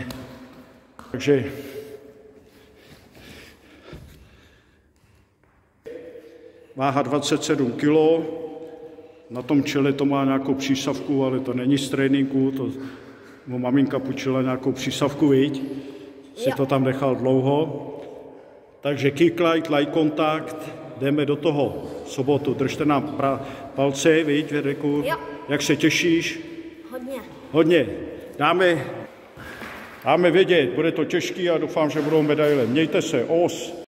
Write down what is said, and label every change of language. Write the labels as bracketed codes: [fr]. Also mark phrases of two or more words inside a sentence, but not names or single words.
[cs] Takže váha 27 kg, na tom čele to má nějakou přísavku, ale to není z tréninku, to mu maminka půjčila nějakou přísavku, viď? Si to tam nechal dlouho. Takže [en] kick light, eye contact, [cs] jdeme do toho sobotu, držte nám palce, viď, Věreku? Jak se těšíš? Hodně. Dáme vědět, bude to těžký a doufám, že budou medaile. Mějte se, os.